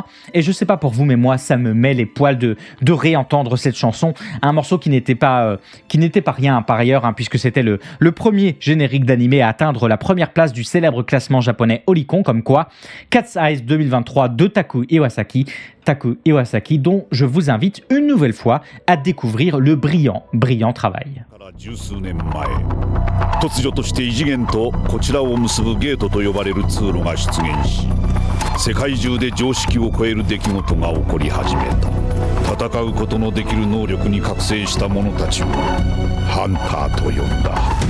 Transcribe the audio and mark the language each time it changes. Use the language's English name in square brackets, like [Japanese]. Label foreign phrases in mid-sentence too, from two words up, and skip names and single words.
[French] Et je sais pas pour vous, mais moi ça me met les poils de réentendre cette chanson, un morceau qui n'était pas rien par ailleurs, puisque c'était le premier générique d'animé à atteindre la première place du célèbre classement japonais Oricon, comme quoi Cat's Eyes 2023 de Taku Iwasaki, dont je vous invite une nouvelle fois à découvrir le brillant travail. [Japanese] 突如として異次元とこちらを結ぶゲートと呼ばれる通路が出現し、世界中で常識を超える出来事が起こり始めた。戦うことのできる能力に覚醒した者たちをハンターと呼んだ。